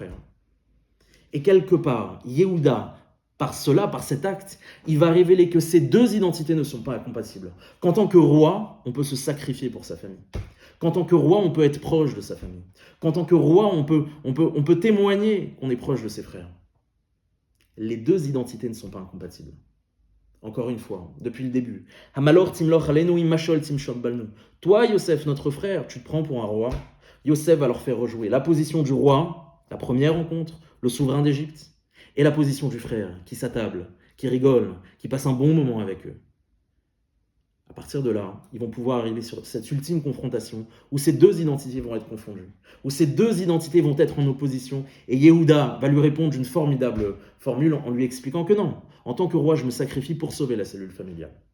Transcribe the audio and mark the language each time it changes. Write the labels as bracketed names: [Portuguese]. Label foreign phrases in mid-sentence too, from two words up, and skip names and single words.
[French] » Et quelque part, Yehuda, par cet acte, il va révéler que ces deux identités ne sont pas incompatibles. Qu'en tant que roi, on peut se sacrifier pour sa famille. Qu'en tant que roi, on peut être proche de sa famille. Qu'en tant que roi, on peut témoigner qu'on est proche de ses frères. Les deux identités ne sont pas incompatibles. Encore une fois, depuis le début. [Hebrew] המלך תמלך עלינו אם משול תמשל בנו. [French] Toi, Yosef, notre frère, tu te prends pour un roi. Yosef va leur faire rejouer la position du roi, la première rencontre, le souverain d'Égypte, et la position du frère, qui s'attable, qui rigole, qui passe un bon moment avec eux. À partir de là, ils vont pouvoir arriver sur cette ultime confrontation où ces deux identités vont être confondues, où ces deux identités vont être en opposition, et Yehuda va lui répondre d'une formidable formule en lui expliquant que non, en tant que roi, je me sacrifie pour sauver la cellule familiale.